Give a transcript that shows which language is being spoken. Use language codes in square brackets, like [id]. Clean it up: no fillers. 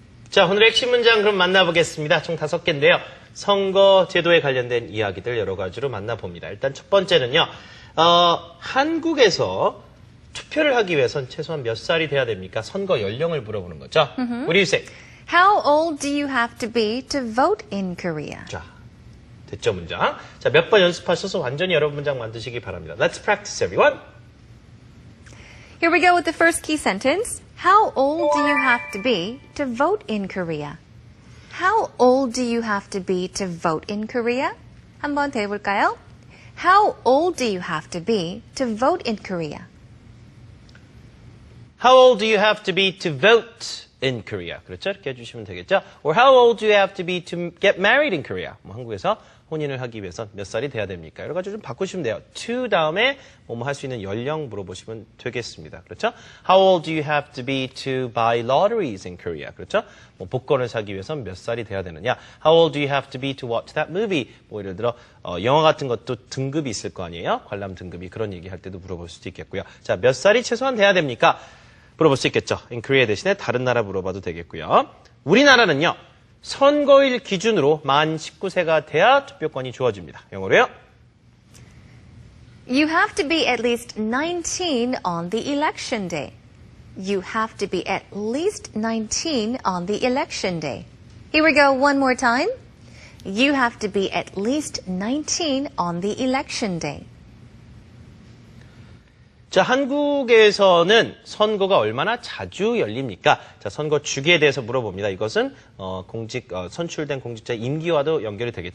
[ko] 자, 오늘의 핵심 문장 그럼 만나보겠습니다. 총 5개인데요. 선거 제도에 관련된 이야기들 여러 가지로 만나봅니다. 일단 첫 번째는요. 한국에서 투표를 하기 위해선 최소한 몇 살이 돼야 됩니까? 선거 연령을 물어보는 거죠. [en] What do you say? How old do you have to be to vote in Korea? [ko] 자, 됐죠, 문장. 자, 몇 번 연습하셔서 완전히 여러 문장 만드시기 바랍니다. [en] Let's practice, everyone. Here we go with the first key sentence. How old do you have to be to vote in Korea? How old do you have to be to vote in Korea? [ko] 한번 더 해볼까요? [en] How old do you have to be to vote in Korea? How old do you have to be to vote in Korea? [ko] 그렇죠? 이렇게 해주시면 되겠죠? [en] Or how old do you have to be to get married in Korea? [ko] 뭐 한국에서 혼인을 하기 위해서 몇 살이 돼야 됩니까? 여러 가지 좀 바꾸시면 돼요. to 다음에 뭐뭐 할 수 있는 연령 물어보시면 되겠습니다. 그렇죠? [en] How old do you have to be to buy lotteries in Korea? [ko] 그렇죠? 뭐 복권을 사기 위해서 몇 살이 돼야 되느냐? [en] How old do you have to be to watch that movie? [ko] 뭐 예를 들어 영화 같은 것도 등급이 있을 거 아니에요? 관람 등급이 그런 얘기 할 때도 물어볼 수도 있겠고요. 자, 몇 살이 최소한 돼야 됩니까? 물어볼 수 있겠죠. [en] in Korea [ko] 대신에 다른 나라 물어봐도 되겠고요. 우리나라는요. 선거일 기준으로 만 19세가 돼야 투표권이 주어집니다. 영어로요. [en] You have to be at least 19 on the election day. You have to be at least 19 on the election day. Here we go one more time. You have to be at least 19 on the election day. [ko] 자, 한국에서는 선거가 얼마나 자주 열립니까? 자, 선거 주기에 대해서 물어봅니다. 이것은 선출된 공직자의 임기와도 연결이 되겠죠.